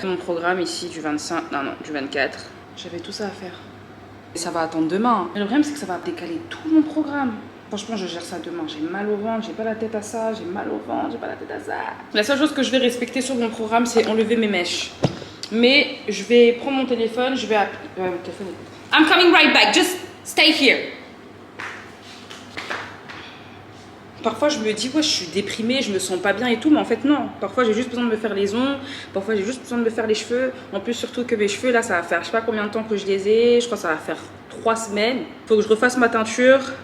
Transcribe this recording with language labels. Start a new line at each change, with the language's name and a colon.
French: Mon programme ici du 25, du 24. J'avais tout ça à faire. Et ça va attendre demain. Mais le problème, c'est que ça va décaler tout mon programme. Franchement, je gère ça demain. J'ai mal au ventre, j'ai pas la tête à ça, j'ai mal au ventre, j'ai pas la tête à ça. La seule chose que je vais respecter sur mon programme, c'est enlever mes mèches. Mais je vais prendre mon téléphone, je vais appeler. Mon téléphone est...
English: I'm coming right back, just stay here.
French: Parfois je me dis ouais je suis déprimée, je me sens pas bien et tout, mais en fait non. Parfois j'ai juste besoin de me faire les ongles, parfois j'ai juste besoin de me faire les cheveux. En plus surtout que mes cheveux là ça va faire je sais pas combien de temps que je les ai, je crois que ça va faire 3 semaines. Faut que je refasse ma teinture.